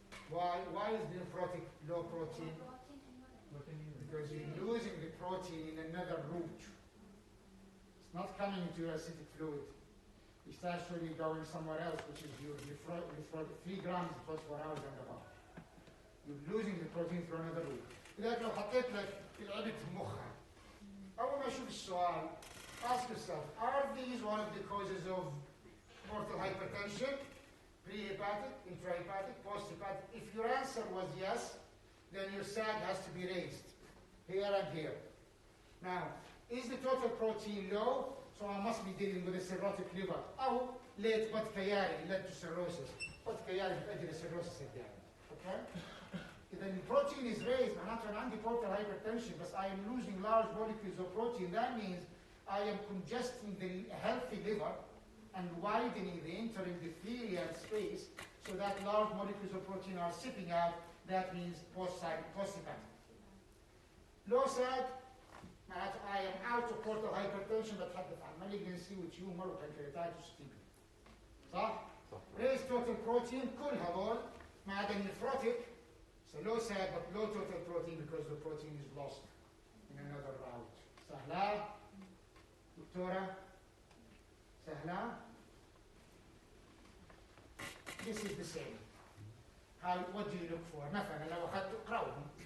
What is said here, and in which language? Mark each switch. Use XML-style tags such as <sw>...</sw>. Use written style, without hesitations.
<en>Why is the nephrotic low protein? Because you're losing the protein in another route. It's not coming into your acidic fluid. It's actually going somewhere else, which is your 3 grams for 24 hours and above. You're losing the protein through another route.</en> <ar>لذلك لو حطيت لك لعبة مخها أول ما أشوف السؤال</ar> <en>ask yourself, are these one of the causes of portal hypertension? Pre-hepatic, intrahepatic, post-hepatic? If your answer was yes, then your SAG has to be raised, here and here. Now, is the total protein low? So I must be dealing with a cirrhotic liver.</en> <ar>أو</ar> <en>late bacterial led to cirrhosis.</en> <ar>Bacterial بتأدي للcirrhosis الدائم.</ar> <en>Okay? If the protein is raised,</en> <ar>معناته أنا عندي</ar> <en>portal hypertension, but I am losing large molecules of protein. That means I am congesting the healthy liver and widening the interendothelial space so that large molecules of protein are seeping out. That means post-hepatic. Low SAG, I am out of portal hypertension</en> <ar>بتحدث عن</ar> <en>malignancy وتيومر وبنكرياتايتس وستيبي.</en> <ar>صح؟</ar> <en>raise total protein</en> <ar>كل هذول ما عدا nephrotic.</ar> <en>So low SAG but low total protein because the protein is lost in another route.</en> <ar>سهلة؟ دكتورة؟ سهلة؟</ar> <en>This is the same. What do you look for?</en> <ar>مثلا لو أخذت اقرأهم.</ar>